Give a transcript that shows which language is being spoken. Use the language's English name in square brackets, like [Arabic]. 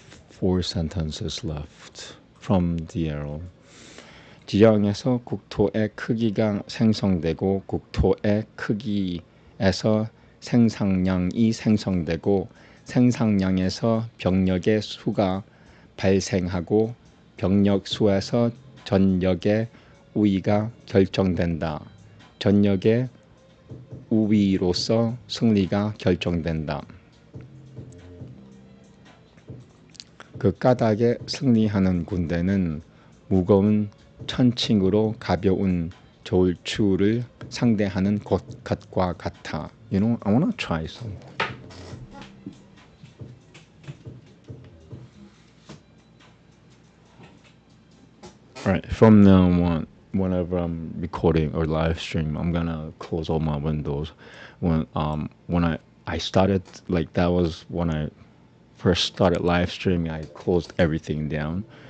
[English] 4 sentences left from the arrow. [Korean] 지형에서 국토의 크기가 생성되고 국토의 크기에서 생산량이 생성되고 생산량에서 병력의 수가 발생하고 병력 수에서 전력의 우위가 결정된다. 전력의 우위로서 승리가 결정된다. 그 까닭에 승리하는 군대는 무거운 천칭으로 가벼운 저울추를 상대하는 것과 같아. [English] You know, I want to try some. Alright, from now on, whenever I'm recording or live stream, I'm gonna close all my windows. When I started, like that was when I first started live streaming, I closed everything down.